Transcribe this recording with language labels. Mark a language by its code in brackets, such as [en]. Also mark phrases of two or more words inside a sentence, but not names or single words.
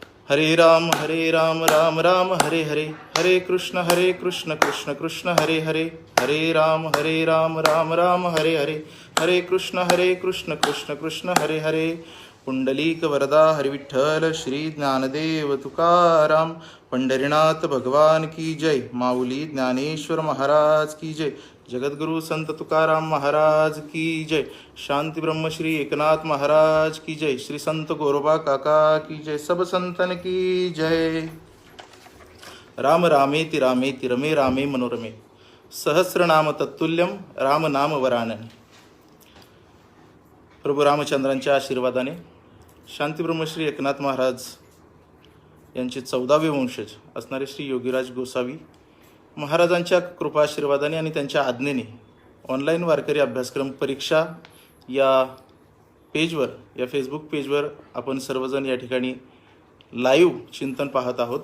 [sa] हरे राम राम राम हरे हरे, हरे कृष्ण कृष्ण कृष्ण हरे हरे, हरे राम राम राम हरे हरे, हरे कृष्ण कृष्ण कृष्ण हरे हरे. [hi] पुंडलीक वरदा हरि विठ्ठल श्री ज्ञानदेव तुकाराम, पंढरीनाथ भगवान की जय, माऊली ज्ञानेश्वर महाराज की जय, जगद्गुरु संत तुकाराम महाराज की जय, शांती ब्रह्म श्री एकनाथ महाराज की जय, श्री संत गोरोबा काका की जय, सब संतन की जय. [sa] राम रामेति रामेति रमे रामे मनोरमे, सहस्रनाम तत्तुल्यम राम नाम वरानने. [mr] प्रभू रामचंद्रांच्या आशीर्वादाने शांतीब्रह्मश्री एकनाथ महाराज यांचे 14वे वंशज असणारे श्री योगीराज गोसावी महाराजांच्या कृपाशीर्वादाने आणि त्यांच्या आज्ञेने ऑनलाईन वारकरी अभ्यासक्रम परीक्षा या पेजवर, या फेसबुक पेजवर आपण सर्वजण या ठिकाणी लाईव्ह चिंतन पाहत आहोत.